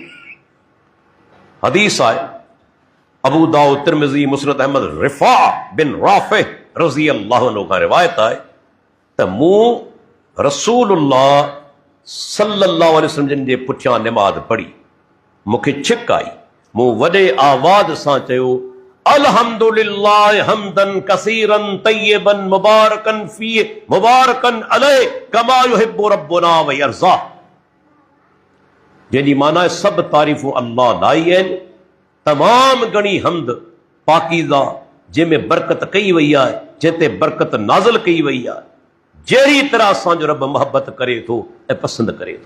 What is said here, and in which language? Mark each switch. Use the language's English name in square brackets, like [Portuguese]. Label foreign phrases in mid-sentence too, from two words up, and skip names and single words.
[Sindhi] हदीस आहे अबू दाऊद, तिरमिज़ी, मुस्नद अहमद, रिफ़ा बिन राफ़िह [Arabic] رضي الله عنه [Sindhi] खां रिवायत आहे त मूं [Arabic] رسول الله صلى الله عليه وسلم [Sindhi] जे पुठियां नमाज़ पढ़ी, मूंखे छिक आई, मूं वॾे आवाज़ सां चयो अल्हम्दुलिल्लाह [Arabic] حمدا كثيرا طيبا مباركا فيه مباركا عليه كما يحب ربنا ويرضى, [Sindhi] जंहिंजी माना आहे सभु तारीफ़ूं अल्लाह लाइ आहिनि, तमाम घणी हम्द पाकीज़ा, जंहिंमें बरकत कई वई आहे, जंहिं ते बरकत नाज़िल कई वई आहे, जहिड़ी तरह असांजो रब मोहबत करे थो ऐं पसंदि करे थो।